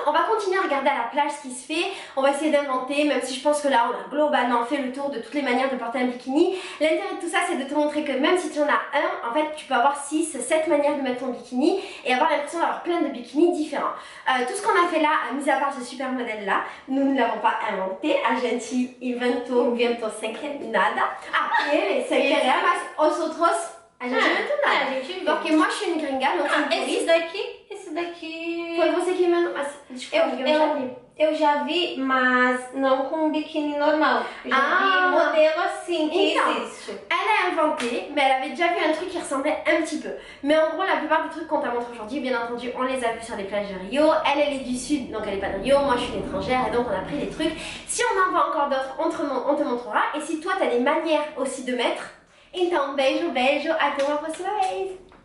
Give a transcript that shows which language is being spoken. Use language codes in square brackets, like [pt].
[fr] On va continuer à regarder à la plage ce qui se fait. On va essayer d'inventer, même si je pense que là on a globalement fait le tour de toutes les manières de porter un bikini. L'intérêt de tout ça c'est de te montrer que même si tu en as un, en fait tu peux avoir 6, 7 manières de mettre ton bikini et avoir l'impression d'avoir plein de bikinis différents. Tout ce qu'on a fait là, mis à part ce super modèle là, nous ne l'avons pas inventé. [pt] A gente inventou sem nada. Ah, e sem querer, mas os outros a gente inventou nada. Porque [fr] moi je suis une gringa, [pt] não tem Esse daqui... Foi você que inventou, mas desculpa, eu já vi. Eu já vi, mas não com um biquíni normal. Eu já vi modelo assim que existe. [fr] Elle a inventé, mais elle avait déjà vu un truc qui ressemblait un petit peu. Mais en gros, la plupart des trucs qu'on t'a montré aujourd'hui, bien entendu, on les a vus sur les plages de Rio. Elle est du sud, donc elle est pas de Rio. Moi, je suis une étrangère et donc on a pris des trucs. Si on en voit encore d'autres, on te montrera. Et si toi, tu as des manières aussi de mettre, [pt] então beijo, beijo, até uma próxima vez!